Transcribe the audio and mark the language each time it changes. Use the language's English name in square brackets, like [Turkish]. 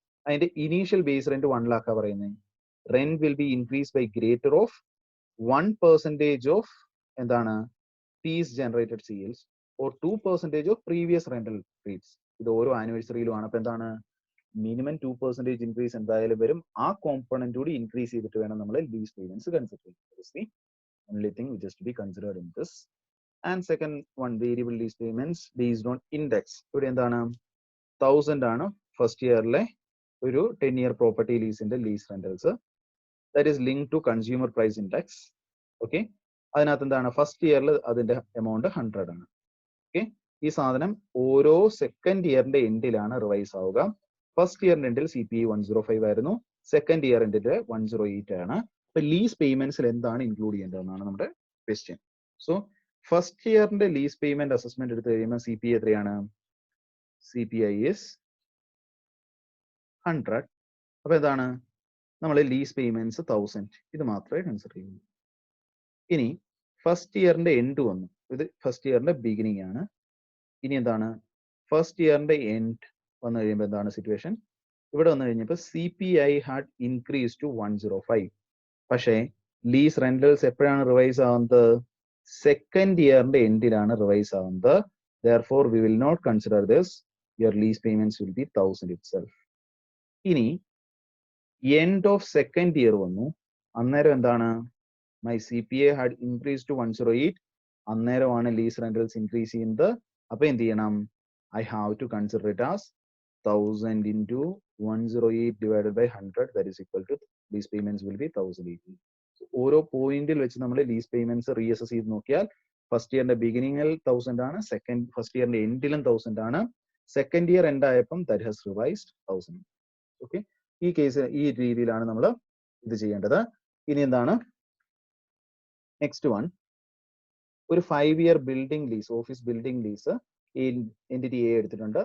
[Malayalam] അതിന്റെ initial base rent 1 lakh പറയുന്നത്. [English] Rent will be increase by greater of 1% of എന്താണ് fees generated sales or 2% of previous rental rates. [Malayalam] ഇത് ഓരോ ആനിവേഴ്സറിയിലും ആണ്. അപ്പൊ എന്താണ് മിനിമം 2% ഇൻക്രീസ് എന്തായാലും വരും. ആ കോമ്പണന്റ് കൂടി ഇൻക്രീസ് ചെയ്തിട്ട് വേണം നമ്മൾ ലീസ് പേയ്മെന്റ്സ് കൺസിഡർ ചെയ്യാൻ. [English] Only thing which is to be considered in this. And second one, variable lease payments based on index. [Malayalam] ഇവിടെ എന്താണ് 1000 ആണ് ഫസ്റ്റ് ഇയറിലെ ഒരു 10-year property ലീസിന്റെ lease rentals. [English] That is link to consumer price index. [Malayalam] Okay അതിനകത്ത് എന്താണ് first ഇയറിൽ അതിന്റെ amount 100 ആണ്. Okay ഈ സാധനം ഓരോ സെക്കൻഡ് ഇയറിന്റെ എൻഡിലാണ് റിവൈസ് ആവുക. ഫസ്റ്റ് ഇയറിന്റെ എൻഡിൽ CPI 105 ആയിരുന്നു, സെക്കൻഡ് ഇയർ എൻഡിൽ 108 ആണ്. അപ്പൊ ലീസ് പേയ്മെന്റ്സിൽ എന്താണ് ഇൻക്ലൂഡ് ചെയ്യേണ്ടതെന്നാണ് നമ്മുടെ question. So first ഇയറിന്റെ lease payment assessment എടുത്തു കഴിയുമ്പോൾ CPI എത്രയാണ്? [English] CPI is 100. [Malayalam] അപ്പൊ എന്താണ് നമ്മൾ ലീസ് പേയ്മെന്റ്സ് 1000 ഇത് മാത്രമേ കൺസിഡർ ചെയ്യുള്ളൂ. ഇനി ഫസ്റ്റ് ഇയറിന്റെ എൻഡ് വന്നു, ഇത് ഫസ്റ്റ് ഇയറിന്റെ ബിഗിനിങ് ആണ്. ഇനി എന്താണ് ഫസ്റ്റ് ഇയറിന്റെ എൻഡ് വന്നു കഴിയുമ്പോൾ എന്താണ് സിറ്റുവേഷൻ? ഇവിടെ വന്നു കഴിഞ്ഞപ്പോൾ CPI [English] Had increase to 105. [Malayalam] പക്ഷേ ലീസ് റെന്റൽസ് എപ്പോഴാണ് റിവൈസ് ആവുന്നത്? സെക്കൻഡ് ഇയറിന്റെ എൻഡിലാണ് റിവൈസ് ആവുന്നത്. [English] Therefore we will not consider this. Your lease payments will be 1000 itself. [Malayalam] ഇനി എൻഡ് ഓഫ് സെക്കൻഡ് ഇയർ വന്നു, അന്നേരം എന്താണ് [English] My CPI had increase to 108. [Malayalam] അന്നേരമാണ് ലീസ് റെന്റൽസ് ഇൻക്രീസ് ചെയ്യുന്നത്. അപ്പൊ എന്ത് ചെയ്യണം? [English] I have to consider it as 1000 into 108 divided by 100, that is equal to lease payments will be 1080. [Malayalam] ഓരോ പോയിന്റിൽ വെച്ച് നമ്മൾ ലീസ് പേയ്മെന്റ്സ് റീഅസസ് ചെയ്ത് നോക്കിയാൽ ഫസ്റ്റ് ഇയറിന്റെ ബിഗിനിങ്ങിൽ 1000 ആണ്, ഫസ്റ്റ് ഇയറിന്റെ എൻഡിലും 1000 ആണ്, സെക്കൻഡ് ഇയർ എൻഡ് ആയപ്പം [English] That has revised 1000. [Malayalam] ഓക്കെ, ഈ കേസ് ഈ രീതിയിലാണ് നമ്മൾ ഇത് ചെയ്യേണ്ടത്. ഇനി എന്താണ് നെക്സ്റ്റ് വൺ, ഒരു 5 year building lease, office building lease entity A എടുത്തിട്ടുണ്ട്.